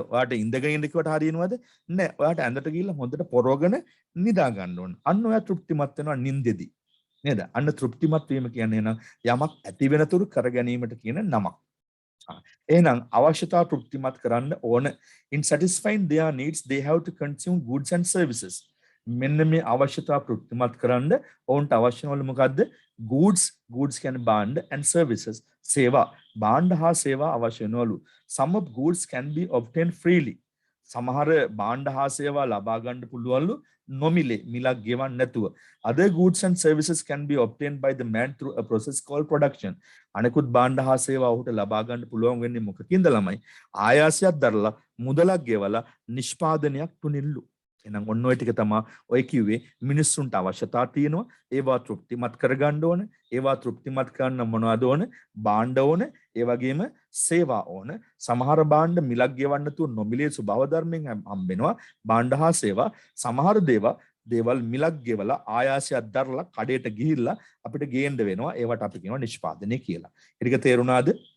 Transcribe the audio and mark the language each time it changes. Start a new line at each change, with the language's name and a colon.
Sinhala: ඔයාට ඉඳගෙන ඉන්න කිව්වට හරියනවද? නැහැ. ඔයාට ඇඳට ගිහිල්ලා හොඳට පොරවගෙන නිදා ගන්න ඕන. අන්න ඔයා තෘප්තිමත් වෙනවා නිින්දෙදි. නේද? අන්න තෘප්තිමත් වීම කියන්නේ නම් යමක් ඇති වෙනතුරු කර ගැනීමට කියන නමක්. එහෙනම් අවශ්‍යතාව තෘප්තිමත් කරන්න ඕන.
English: In satisfying their needs, they have to consume goods and services.
Sinhala: මෙන්න මේ අවශ්‍යතාව තෘප්තිමත් කරන්න ඔවුන්ට අවශ්‍ය වල මොකද්ද? goods කියන්නේ භාණ්ඩ
English: and services
Sinhala: සේවා. භාණ්ඩ හා සේවා අවශ්‍ය වෙනවලු.
English: Some of goods can be obtained freely.
Sinhala: සමහර භාණ්ඩ හා සේවා ලබා ගන්න පුළුවන්ලු නොමිලේ, මිලක් ගෙවන්න නැතුව.
English: Other goods and services can be obtained by the man through a process called production.
Sinhala: අනෙකුත් භාණ්ඩ හා සේවා ඔහුට ලබා ගන්න පුළුවන් වෙන්නේ මොකකින්ද ළමයි? ආයාසයක් දරලා මුදලක් ගෙවලා නිෂ්පාදනයක් තුනින්ලු. එහෙනම් ඔන්න ඔය ටික තමයි ඔය කිව්වේ මිනිස්සුන්ට අවශ්‍යතා තියෙනවා ඒවා තෘප්තිමත් කරගන්න ඕන ඒවා තෘප්තිමත් කරන්න මොනවද ඕන භාණ්ඩ ඕන ඒ වගේම සේවා ඕන සමහර භාණ්ඩ මිලක් ගෙවන්න තු නොමිලේ ස්වභාව ධර්මයෙන් හම්බෙනවා භාණ්ඩ හා සේවා සමහර දේවල් මිලක් ගෙවලා ආයාසයක් දරලා කඩේට ගිහිල්ලා අපිට ගේන්න වෙනවා ඒවට අපි කියනවා නිෂ්පාදනය කියලා. ඒක තේරුණාද?